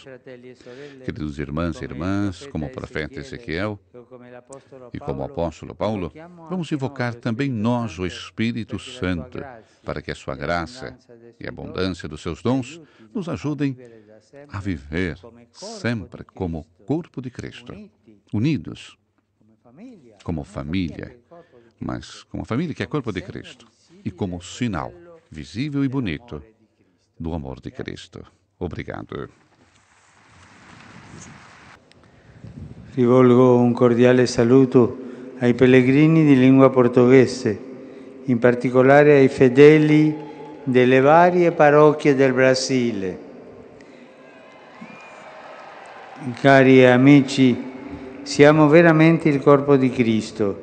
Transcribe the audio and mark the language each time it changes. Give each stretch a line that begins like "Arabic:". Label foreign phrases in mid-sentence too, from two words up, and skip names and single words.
Portuguese: Queridos irmãos e irmãs, como o profeta Ezequiel e como o apóstolo Paulo, vamos invocar também nós o Espírito Santo, para que a sua graça e a abundância dos seus dons nos ajudem a viver sempre como corpo de Cristo, unidos, como família, mas como família que é corpo de Cristo, e como sinal visível e bonito do amor de Cristo. Obrigado.
Italian: Rivolgo un cordiale saluto ai pellegrini di lingua portoghese, in particolare ai fedeli delle varie parrocchie del Brasile. Cari amici, siamo veramente il corpo di Cristo.